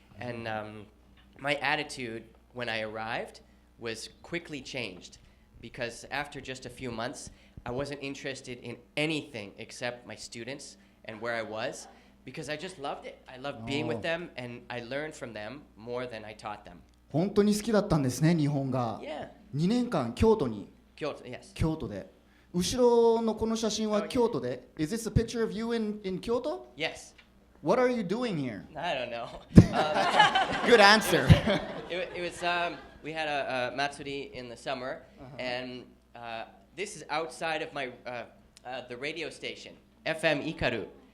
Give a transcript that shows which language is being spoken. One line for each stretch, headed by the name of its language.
English: And my attitude when I arrived was quickly changed because after just a few months, I wasn't interested in anything except my students and where I was because I just loved it. I loved being with them and I learned from them more than I taught them.
Japanese: 本当に好きだったんですね、日本が。
English: Yeah.
Japanese: 2年間京都に。
English: Kyoto, yes.
Japanese: 京都で。後ろのこの写真は京都で。
English: Is this a picture of you in Kyoto? Yes. What are you doing here? I don't know. Good answer. It was we had a matsuri in the summer, and this is outside of my the radio station, FM Ikaru.